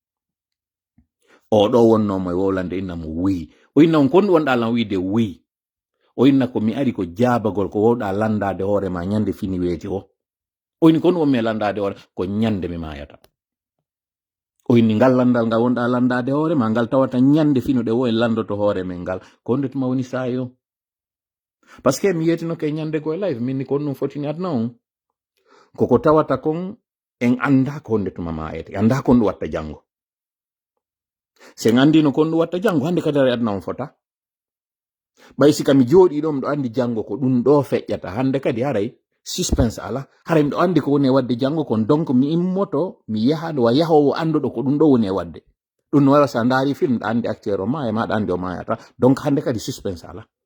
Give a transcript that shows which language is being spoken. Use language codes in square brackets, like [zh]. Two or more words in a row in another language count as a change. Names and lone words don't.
[ff] o ɗo wonnomo e wowlande innamo wuyi o inna on kon wonɗa lan wiide wuyi o inna ko mi ari ko jaabagol ko wowɗa landade hoore ma ñande fini weeti o inni kon wonmi e landade hoore ko ñande mi mayata o inni ngal landal ngal wonɗa landade hoore ma ngal tawata ñande finuɗe wo e landoto hoore men ngal ko ndetuma woni sayi o [fr] par ce que [ff] mi yetinoke ñande go e live minni kon ɗum fotini adna on koko tawata kon en anda ko ndetuma mayete anda kon ɗum watta janngo sen andino kon ɗum watta janngo hande kadi ara adna on fota ɓay sika mi jooɗi ɗo miɗo andi janngo ko ɗum ɗo feƴƴata hande kadi haray suspense ala haray miɗo andi ko woni e wadde janngo kon donc mi immoto mi yaha ɗo yahowo anduɗo ko ɗum ɗo woni e wadde ɗum no wara sa ndaari film ɗa andi acteur o ma e maɗa andi o mayata donc hande kadi suspense ala